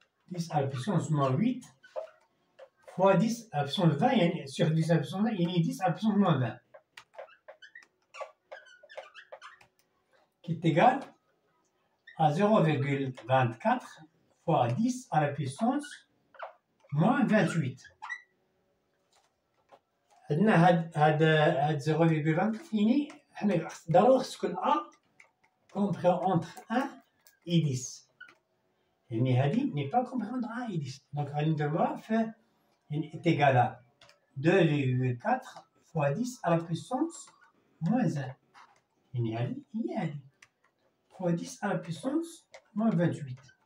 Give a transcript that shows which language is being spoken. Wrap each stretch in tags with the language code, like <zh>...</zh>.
<fr>10 à la puissance moins 8 fois 10 à la puissance 20, sur 10 à la puissance 20, il y a 10 à la puissance moins 20. Qui est égal à 0,24 fois 10 à la puissance moins 28.</fr> <ar>عندنا هاد 0,24 يعني حنا ضروري خص تكون</ar> <fr>A compris entre 1 et 10.</fr> <ar>يعني هادي</ar> <fr>n'est pas compris entre 1 et 10. Donc</fr> <ar>غادي نديروها في يعني</ar> <fr>est égal à 2,4 fois 10 à la puissance moins 1.</fr> <ar>يعني هادي هي هادي</ar> <fr>fois 10 à la puissance moins 28.</fr>